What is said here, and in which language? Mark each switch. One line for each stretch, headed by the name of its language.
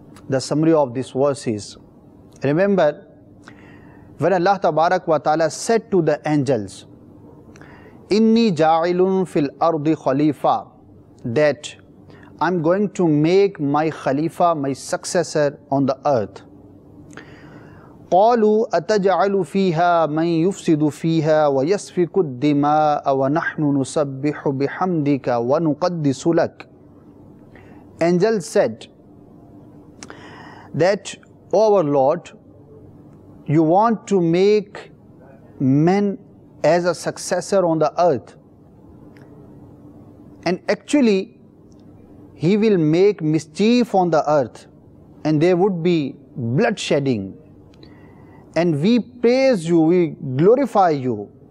English: The summary of this verse is, remember when Allah Tabarak wa Ta'ala said to the angels,
Arabic: Inni ja'ilun fil ardi khalifa,
English: that I'm going to make my khalifa, my successor on the earth.
Arabic: قالوا أتجعل فيها من يفسد فيها ويسفك الدماء ونحن نسبح بحمدك ونقدس لك.
English: Angels said that, O our Lord, you want to make man as a successor on the earth, and actually he will make mischief on the earth and there would be bloodshedding, and we praise you, we glorify you.